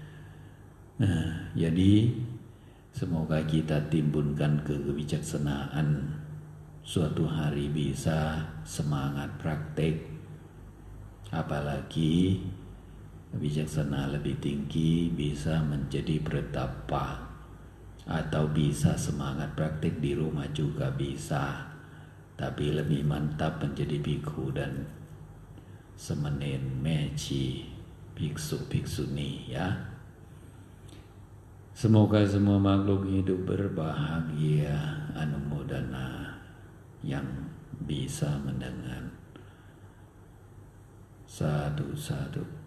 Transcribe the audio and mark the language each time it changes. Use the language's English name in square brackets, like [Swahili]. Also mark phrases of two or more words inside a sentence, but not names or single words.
[Indonesian] Jadi semoga kita timbulkan kebijaksanaan, suatu hari bisa semangat praktek, apalagi bijaksana lebih tinggi bisa menjadi bertapa, atau bisa semangat praktek di rumah juga bisa, tapi lebih mantap menjadi bhikkhu dan semenen, meci, bhiksu, bhiksuni ya. Semoga semua makhluk hidup berbahagia, anumodana yang bisa mendengar. [Pali] Sadhu, sadhu.